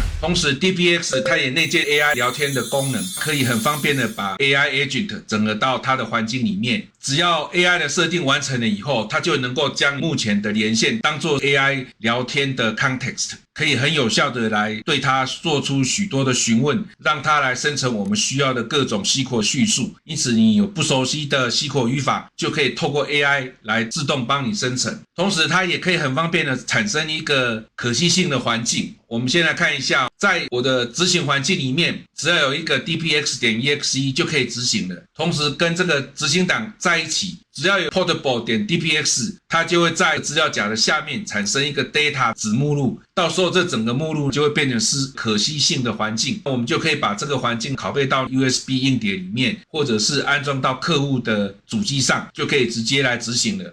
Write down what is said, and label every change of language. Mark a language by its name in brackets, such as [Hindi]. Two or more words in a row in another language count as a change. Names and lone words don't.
[Chinese] 同時 DBX 它也內建 AI 聊天的功能，可以很方便的把 [English] AI Agent [Chinese] 整合到它的環境裡面。只要 AI 的設定完成了以後，它就能夠將目前的連線當作 AI 聊天的 context， 可以很有效的來对它做出許多的詢問，讓它來生成我們需要的各種 SQL 敘述。因此你有不熟悉的 SQL 語法，就可以透過 AI 來自動幫你生成。同時它也可以很方便的產生一個可攜性的環境。我们先來看一下，在我的執行環境裡面，只要有一個 dpx.exe 就可以執行了。同時跟這個執行檔在一起，只要有 portable.dpx， 它就會在資料夾的下面產生一個 data 子目錄，到時候這整個目錄就會變成是可攜性的環境，我們就可以把這個環境拷貝到 USB 硬碟裡面，或者是安裝到客戶的主機上，就可以直接來執行了。